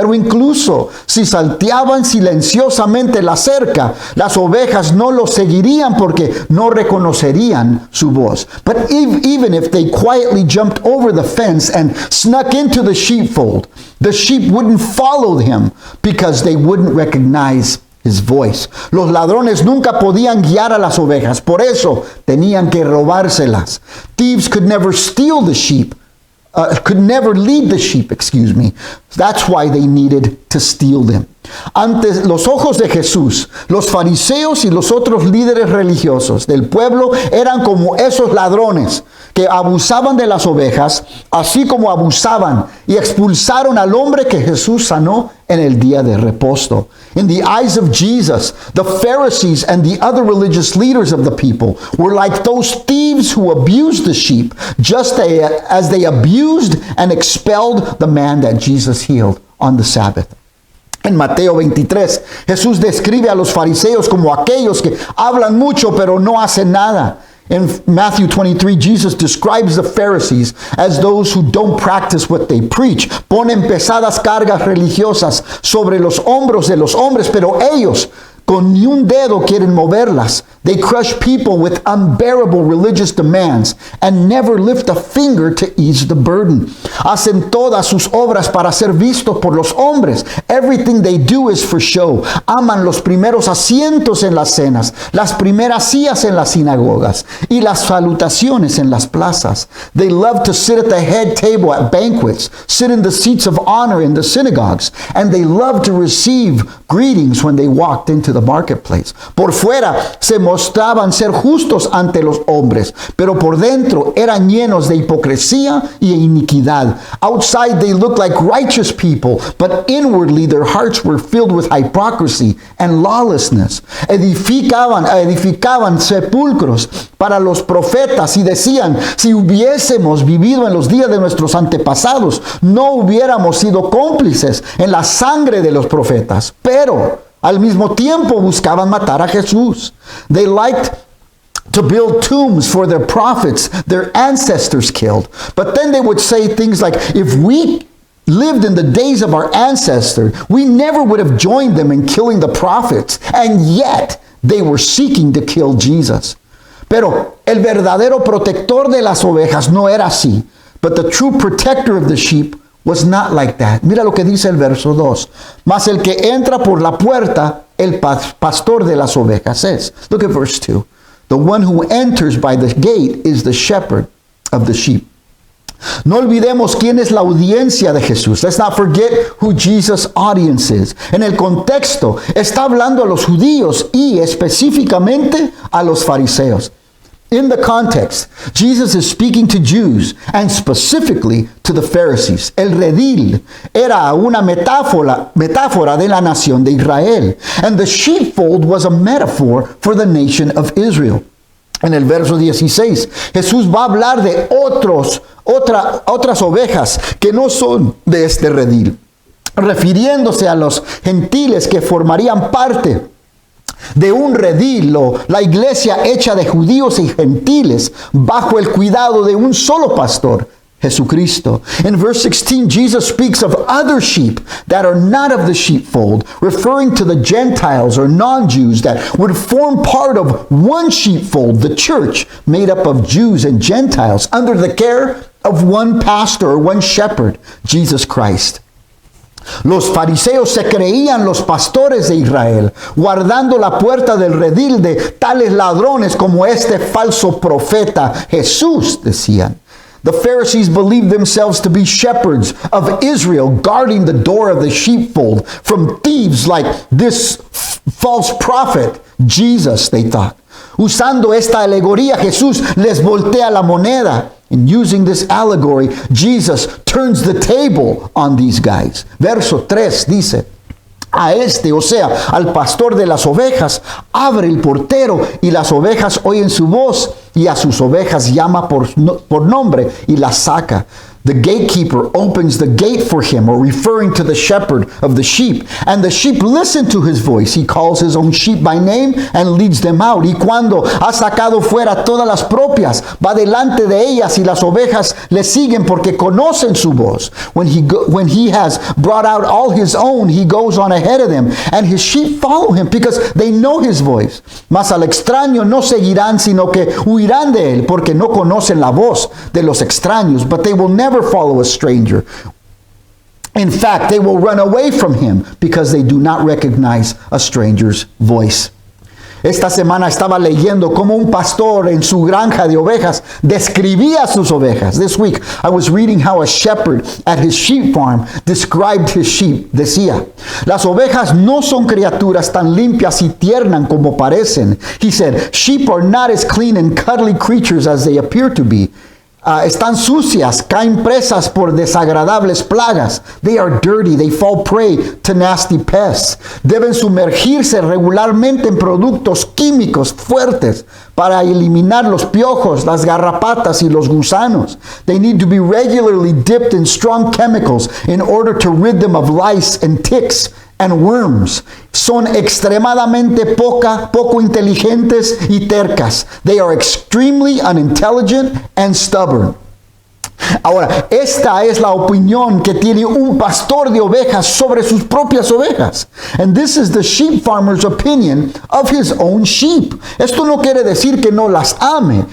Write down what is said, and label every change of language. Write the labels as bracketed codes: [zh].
[es] Pero incluso si salteaban silenciosamente la cerca, las ovejas no los seguirían porque no reconocerían su voz. [en] But even if they quietly jumped over the fence and snuck into the sheepfold, the sheep wouldn't follow him because they wouldn't recognize his voice. [es] Los ladrones nunca podían guiar a las ovejas, por eso tenían que robárselas. [en] Thieves could never steal the sheep. Could never lead the sheep, That's why they needed to steal them. [es] Ante los ojos de Jesús, los fariseos y los otros líderes religiosos del pueblo eran como esos ladrones que abusaban de las ovejas, así como abusaban y expulsaron al hombre que Jesús sanó en el día de reposo. [en] In the eyes of Jesus, the Pharisees and the other religious leaders of the people were like those thieves who abused the sheep, just as they abused and expelled the man that Jesus healed on the Sabbath. [es] En Mateo 23, Jesús describe a los fariseos como aquellos que hablan mucho pero no hacen nada. [en] In Matthew 23, Jesus describes the Pharisees as those who don't practice what they preach. [es] Ponen pesadas cargas religiosas sobre los hombros de los hombres, pero ellos Con ni un dedo quieren moverlas. [en] They crush people with unbearable religious demands and never lift a finger to ease the burden. [es] Hacen todas sus obras para ser vistos por los hombres. [en] Everything they do is for show. [es] Aman los primeros asientos en las cenas, las primeras sillas en las sinagogas y las salutaciones en las plazas. [en] They love to sit at the head table at banquets, sit in the seats of honor in the synagogues, and they love to receive greetings when they walked into the marketplace. [es] Por fuera se mostraban ser justos ante los hombres, pero por dentro eran llenos de hipocresía y iniquidad. [en] Outside they looked like righteous people, but inwardly their hearts were filled with hypocrisy and lawlessness. [es] Edificaban sepulcros para los profetas y decían, si hubiésemos vivido en los días de nuestros antepasados, no hubiéramos sido cómplices en la sangre de los profetas. Pero al mismo tiempo buscaban matar a Jesús. [en] They liked to build tombs for their prophets, their ancestors killed. But then they would say things like, if we lived in the days of our ancestors, we never would have joined them in killing the prophets. And yet they were seeking to kill Jesus. [es] Pero el verdadero protector de las ovejas no era así. [en] But the true protector of the sheep was not like that. [es] Mira lo que dice el verso 2. Mas el que entra por la puerta, el pastor de las ovejas es. [en] Look at verse 2. The one who enters by the gate is the shepherd of the sheep. [es] No olvidemos quién es la audiencia de Jesús. [en] Let's not forget who Jesus' audience is. [es] En el contexto, está hablando a los judíos y específicamente a los fariseos. [en] In the context, Jesus is speaking to Jews and specifically to the Pharisees. [es] El redil era una metáfora de la nación de Israel. [en] And the sheepfold was a metaphor for the nation of Israel. [es] En el verso 16, Jesús va a hablar de otras ovejas que no son de este redil, refiriéndose a los gentiles que formarían parte de un redil, o la iglesia hecha de judíos y gentiles bajo el cuidado de un solo pastor, Jesucristo. [en] In verse 16, Jesus speaks of other sheep that are not of the sheepfold, referring to the Gentiles or non-Jews that would form part of one sheepfold, the church, made up of Jews and Gentiles, under the care of one pastor or one shepherd, Jesus Christ. [es] Los fariseos se creían los pastores de Israel, guardando la puerta del redil de tales ladrones como este falso profeta Jesús, decían. [en] The Pharisees believed themselves to be shepherds of Israel, guarding the door of the sheepfold from thieves like this false prophet, Jesus, they thought. [es] Usando esta alegoría, Jesús les voltea la moneda. [en] And using this allegory, Jesus turns the table on these guys. [es] Verso 3 dice, a este, o sea, al pastor de las ovejas, abre el portero y las ovejas oyen su voz y a sus ovejas llama por nombre y las saca. [en] The gatekeeper opens the gate for him, or referring to the shepherd of the sheep. And the sheep listen to his voice. He calls his own sheep by name and leads them out. [es] Y cuando ha sacado fuera todas las propias, va delante de ellas y las ovejas le siguen porque conocen su voz. [en] When he has brought out all his own, he goes on ahead of them. And his sheep follow him because they know his voice. [es] Mas al extraño no seguirán, sino que huirán de él porque no conocen la voz de los extraños. [en] But they will never follow a stranger. In fact, they will run away from him because they do not recognize a stranger's voice. [es] Esta semana estaba leyendo cómo un pastor en su granja de ovejas describía sus ovejas. [en] This week, I was reading how a shepherd at his sheep farm described his sheep. [es] Decía, las ovejas no son criaturas tan limpias y tiernas como parecen. [en] He said, sheep are not as clean and cuddly creatures as they appear to be. [es] Están sucias, caen presas por desagradables plagas. [en] They are dirty, they fall prey to nasty pests. [es] Deben sumergirse regularmente en productos químicos fuertes para eliminar los piojos, las garrapatas y los gusanos. [en] They need to be regularly dipped in strong chemicals in order to rid them of lice and ticks and worms. [es] Son extremadamente poco inteligentes y tercas. [en] They are extremely unintelligent and stubborn. [es] Ahora, esta es la opinión que tiene un pastor de ovejas sobre sus propias ovejas. [en] And this is the sheep farmer's opinion of his own sheep. [es] Esto no quiere decir que no las ame.